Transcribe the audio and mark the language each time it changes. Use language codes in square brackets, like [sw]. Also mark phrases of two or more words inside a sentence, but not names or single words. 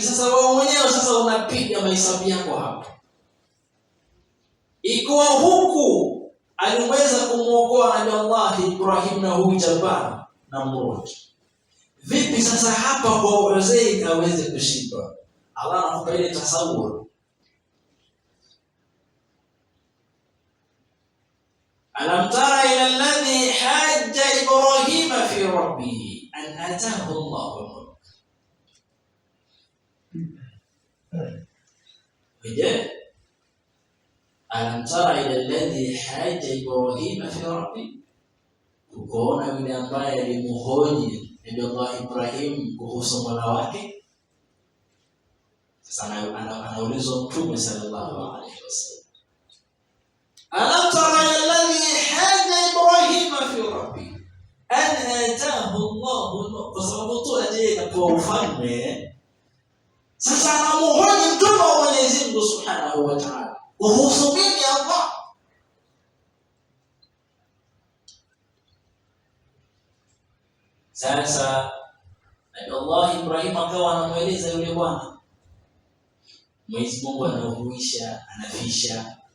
[sw] Sasa wewe mwenyewe sasa unapiga mahesabu yako hapo. Ikiwa huku aliweza kumuokoa Nabii Allah Ibrahim na huyu jabbar Namrud, vipi sasa hapa kwa Uzair aweze kushindwa? Allah anakupa ile tasawur. [ar] ألم تر إلى الذي حاج إبراهيم في ربه أن آتاه الله الملك. ألم تر إلى الذي حاج إبراهيم في ربه, [sw] kuona yule ambaye alimuhoji Nabii Allah Ibrahim kuhusu Mola wake. Sasa anaulizwa Mtume [ar] صلى الله عليه وسلم ألم تر إلى الذي حاج إبراهيم في ربه أن آتاه الله الملك, [sw] kwa sababu tu aje kwa ufalme. Sasa anamuhoji Mtume wa Mwenyezi Mungu [ar] سبحانه وتعالى [sw] kuhusu mimi Allah. Sasa Nabii Allah Ibrahim akawa anamueleza yule bwana, Mwenyezi Mungu anahuisha, anafisha.